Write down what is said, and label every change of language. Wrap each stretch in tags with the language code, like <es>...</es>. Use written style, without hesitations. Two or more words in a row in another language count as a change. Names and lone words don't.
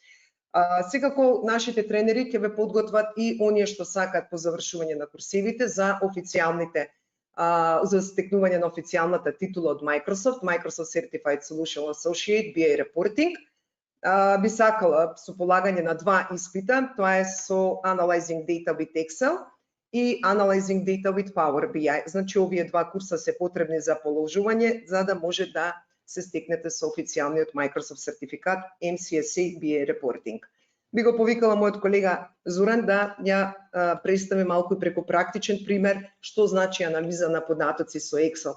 <mk>Секако нашите тренери ќе ве подготват и оние што сакаат по завршување на курсивите за официјалните за стекнување на официјалната титула од Microsoft Certified Solution Associate BI Reporting. Би сакала со полагање на 2 испита, тоа е со Analyzing Data with Excel и Analyzing Data with Power BI. Значи, овие 2 курса се потребни за положување, за да може да се стекнете со официјалниот Microsoft сертификат MCSA BI Reporting. Би го повикала мојот колега Зуран да ја представи малку преку практичен пример што значи анализа на податоци со Excel.</mk>